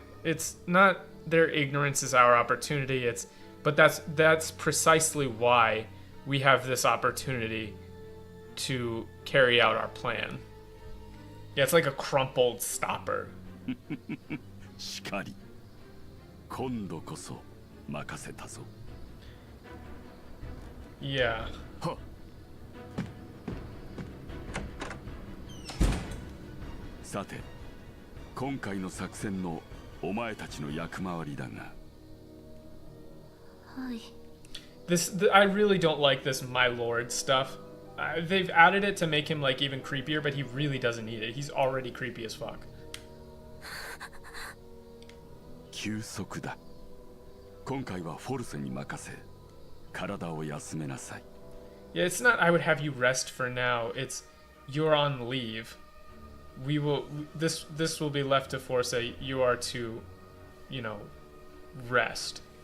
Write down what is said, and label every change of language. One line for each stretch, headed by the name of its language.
English: It's not their ignorance is our opportunity. But that's precisely why we have this opportunity to carry out our plan. Yeah, it's like a crumpled stopper.
Japanese: しかり、今度こそ任せたぞ。
English: Yeah.
Japanese: はっ。さて、今回の作戦のお前たちの役回りだが。はい。
English: I really don't like this my lord stuff. They've added it to make him like even creepier, but he really doesn't need it. He's already creepy as fuck.
Japanese: 休息だ。今回はフォルセに任せ、体を休めなさい。
English: Yeah, it's not I would have you rest for now. It's you're on leave. This will be left to Forza. You are to, rest.